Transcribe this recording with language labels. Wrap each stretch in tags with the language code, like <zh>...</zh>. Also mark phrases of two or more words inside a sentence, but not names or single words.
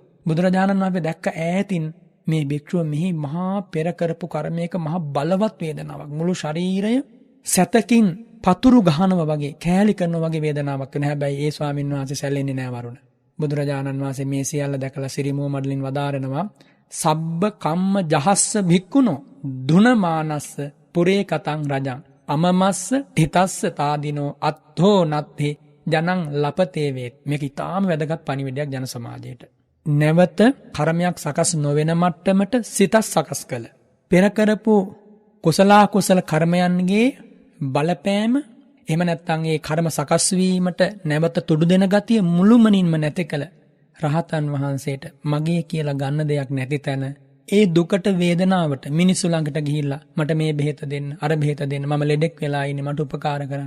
<si>බුදුරජාණන් වහන්සේ දැක්ක ඈතින් මේ භික්ෂුව මෙහි මහා පෙර කරපු කර්මයක මහා බලවත් වේදනාවක්. මුළු ශරීරය සැතකින් පතුරු ගහනවා වගේ, කෑලි කරනවා වගේ වේදනාවක් වෙන. හැබැයි ඒ ස්වාමීන් වහන්සේ සැලෙන්නේ නැහැ වරුණ. බුදුරජාණන් වහන්සේ මේ සියල්ල දැකලා සිරිමුව මඩලින් වදාරනවා</si> <pi>සබ්බ කම්ම ජහස්ස භික්ඛුනෝ දුනමානස්ස පුරේ කතං රජං අමමස්ස හිතස්ස තාදිනෝ අත්ථෝ නත්ථි ජනං ලපතේ වේත්.</pi> <si>මේක ඊටාම වැදගත් පණිවිඩයක් ජන සමාජයට. නැවත කර්මයක් සකස් නොවන මට්ටමට සිතක් සකස් කළ. පෙර කරපු කුසල කර්මයන්ගේ බලපෑම එහෙම නැත්නම් ඒ කර්ම සකස් වීමට නැවත තුඩු දෙන ගතිය මුළුමනින්ම නැති කළ රහතන් වහන්සේට මගේ කියලා ගන්න දෙයක් නැති තැන ඒ දුකට වේදනාවට මිනිස්සු ළඟට ගිහිල්ලා මට මේ බෙහෙත දෙන්න, අර බෙහෙත දෙන්න, මම ලෙඩෙක් වෙලා ඉන්නේ, මට උපකාර කරන්න.</si>